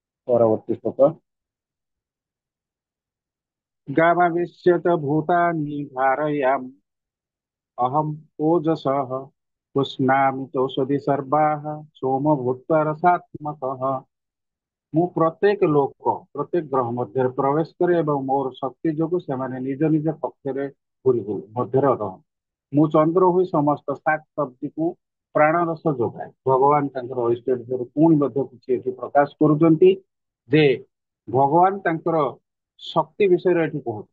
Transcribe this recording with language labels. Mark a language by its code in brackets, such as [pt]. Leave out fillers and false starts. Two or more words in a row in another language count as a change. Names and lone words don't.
[sa] परवर्ती श्लोक गामाविश्यत भूतानि धारयाम अहम ओजसः पुष्णामि चौषधि सर्वाः सोम भूत्वा रसात्मकः। [or] ମୁଁ ପ୍ରତ୍ୟେକ ଲୋକ ପ୍ରତ୍ୟେକ ଗ୍ରହ ମଧ୍ୟରେ ପ୍ରବେଶ କରେ ଏବଂ ମୋର ଶକ୍ତି ଯୋଗୁଁ ସେମାନେ ନିଜ ନିଜ କକ୍ଷରେ ଘୂରି ଘୂରି ମଧ୍ୟରେ ରହନ୍ତି। ମୁଁ ଚନ୍ଦ୍ର ହୋଇ ସମସ୍ତ ଶାକ ସବ୍ଜିକୁ ପ୍ରାଣରସ ଯୋଗାଏ। ଭଗବାନ ତାଙ୍କର ଐଶ୍ୱର୍ଯ୍ୟରୁ ପୁଣି ମଧ୍ୟ କିଛି ଏଠି ପ୍ରକାଶ କରୁଛନ୍ତି ଯେ ଭଗବାନ ତାଙ୍କର ଶକ୍ତି ବିଷୟରେ ଏଠି କହୁଛନ୍ତି।